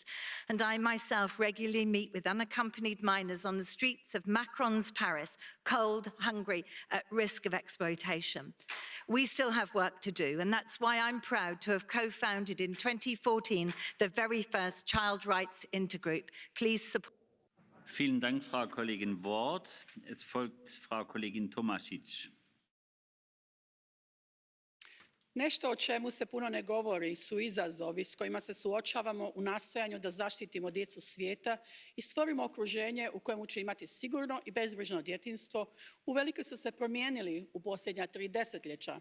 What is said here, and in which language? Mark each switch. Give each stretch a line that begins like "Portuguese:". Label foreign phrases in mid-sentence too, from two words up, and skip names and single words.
English: And I myself regularly meet with unaccompanied minors on the streets of Macron's Paris, cold, hungry, at risk of exploitation. We still have work to do, and that's why I'm proud to have co-founded in 2014 the very first Child Rights Intergroup. Please support.
German: Vielen Dank, Frau Kollegin Ward. Es folgt Frau Kollegin Tomasić.
Croatian: Nešto o čemu se puno ne govori su izazovi s kojima se suočavamo u nastojanju da zaštitimo djecu svijeta i stvorimo okruženje u kojemu će imati sigurno i bezbrižno djetinjstvo. Uvelike su se promijenili u posljednja 3 desetljeća.